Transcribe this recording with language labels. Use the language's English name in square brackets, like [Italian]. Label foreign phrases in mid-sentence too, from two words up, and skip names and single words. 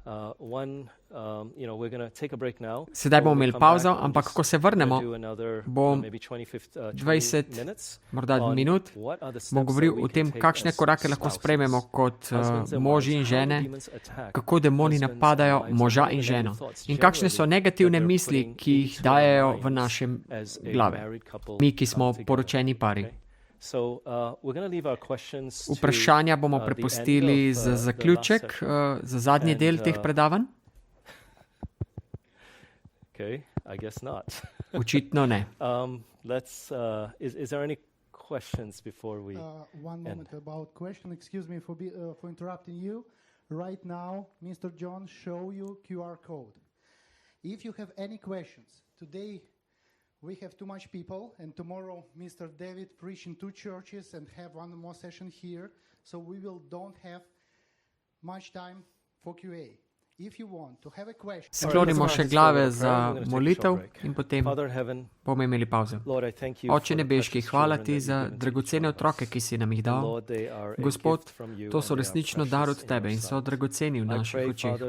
[Slovenian] Sedaj bomo imeli pauzo, ampak ko se vrnemo, bom 20, morda minut, bom govoril o tem, kakšne korake lahko sprejmemo kot moži in žene, kako demoni napadajo moža in ženo in kakšne so negativne misli, ki jih dajejo v našem glave. Mi, ki smo poročeni pari. Vprašanja bomo prepustili za zaključek, za zadnji del teh predavanj. Očitno ne. [English] Is there any questions before we one moment about question. Excuse me for interrupting you. Right now, Mr. John show you QR code. If you have any questions, today we have too much people, and tomorrow Mr. David preach in 2 churches and have one more session here, so we don't have much time for QA. [Slovenian] Sklonimo še glave za molitev in potem bomo imeli pauzo. Oče nebeški, hvala ti za dragocene otroke, ki si nam jih dal. Gospod, to so resnično dar od tebe in so dragoceni v naših očeh.